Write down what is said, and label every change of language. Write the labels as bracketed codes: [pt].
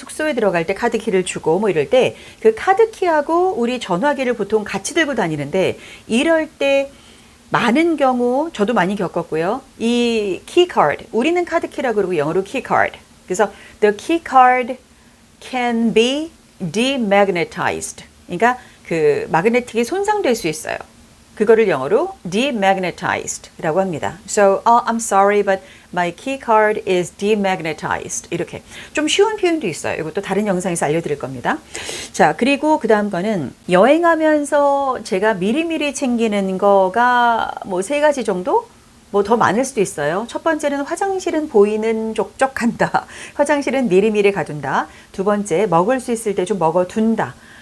[ko] 숙소에 들어갈 때 카드키를 주고 뭐 이럴 때 그 카드키하고 우리 전화기를 보통 같이 들고 다니는데 이럴 때 많은 경우 저도 많이 겪었고요. 이 키카드, 우리는 카드키라고 그러고 영어로 키카드. 그래서 [en] the key card can be demagnetized. [ko] 그러니까 그 마그네틱이 손상될 수 있어요. 그거를 영어로 demagnetized라고 합니다. [en] So, I'm sorry, but my key card is demagnetized. [ko] 이렇게 좀 쉬운 표현도 있어요. 이것도 다른 영상에서 알려드릴 겁니다. 자, 그리고 그 다음 거는 여행하면서 제가 미리미리 챙기는 거가 뭐 3가지 정도? 뭐 더 많을 수도 있어요. 첫 번째는 화장실은 보이는 족족 간다. 화장실은 미리미리 가둔다. 두 번째, 먹을 수 있을 때 좀 먹어둔다.